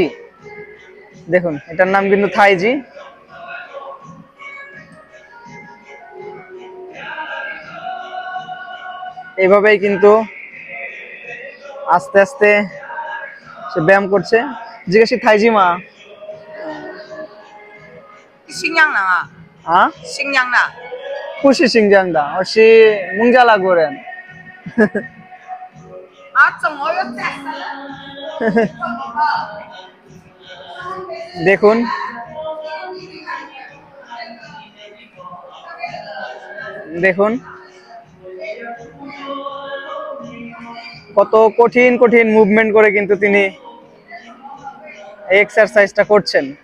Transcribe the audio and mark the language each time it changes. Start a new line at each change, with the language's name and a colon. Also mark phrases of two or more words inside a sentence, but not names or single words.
Bangla: দেখুন এটার নাম কিন্তু থাইজি। এইভাবেই কিন্তু আস্তে আস্তে সে ব্যায়াম করছে। জিজ্ঞাসি থাইজি মা,
Chinese: 新疆人啊，
Bangla: হ্যাঁ
Chinese: 新疆的，不是新疆的，我是孟加拉国人。啊，怎么又在？
Bangla: দেখুন দেখুন কত কঠিন কঠিন মুভমেন্ট করে কিন্তু তিনি এই এক্সারসাইজটা করছেন।